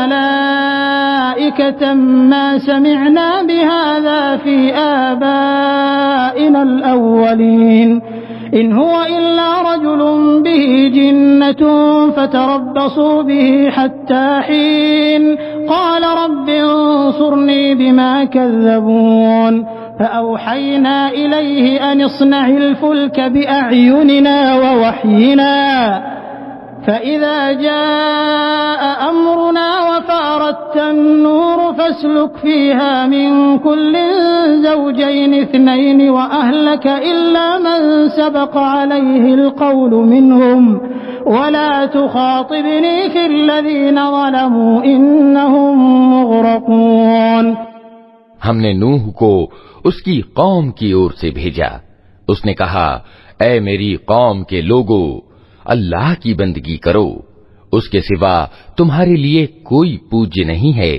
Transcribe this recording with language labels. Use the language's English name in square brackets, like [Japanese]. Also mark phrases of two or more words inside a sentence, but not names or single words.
[Arabic] ملائكة ما سمعنا بهذا في آبائنا الأولين إن هو إلا رجل به جنة فتربصوا به حتى حين قال رب انصرني بما كذبون فأوحينا إليه أن اصنع الفلك بأعيننا ووحينا فإذا جاء أمرنا وفار النور فاسلك فيها من كل زوجين اثنين وأهلك إلا من سبق عليه القول منهم ولا تخاطبني في الذين ظلموا إنهم مغرقون. [Hindi] हमने नूह को उसकी कौम की ओर से भेजा। उसने कहा, ऐ मेरी कौम के लोगो, अल्लाह की बंदगी करो, उसके सिवा तुम्हारे लिए कोई पूज्य नहीं है।